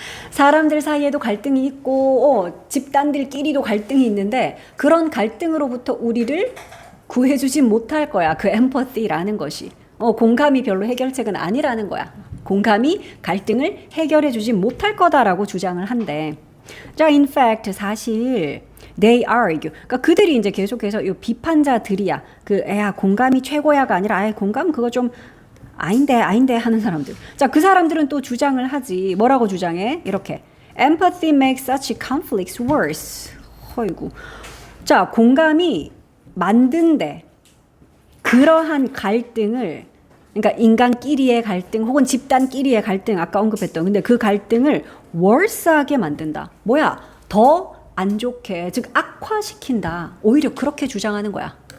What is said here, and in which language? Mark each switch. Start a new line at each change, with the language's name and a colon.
Korean: 사람들 사이에도 갈등이 있고 집단들끼리도 갈등이 있는데 그런 갈등으로부터 우리를 구해주지 못할 거야. 그 empathy라는 것이. 공감이 별로 해결책은 아니라는 거야. 공감이 갈등을 해결해주지 못할 거다라고 주장을 한대. 자, in fact 사실 they argue. 그러니까 그들이 이제 계속해서 이 비판자들이야. 공감이 최고야가 아니라 공감 그거 좀 아닌데 하는 사람들. 자, 그 사람들은 또 주장을 하지. 뭐라고 주장해? 이렇게.
English: Empathy makes such conflicts worse.
Korean: 어이구. 자, 공감이 만든대. 그러한 갈등을 그러니까 인간끼리의 갈등 혹은 집단끼리의 갈등 아까 언급했던 근데 그 갈등을 worse하게 만든다. 뭐야? 더 안 좋게 즉 악화시킨다. 오히려 그렇게 주장하는 거야.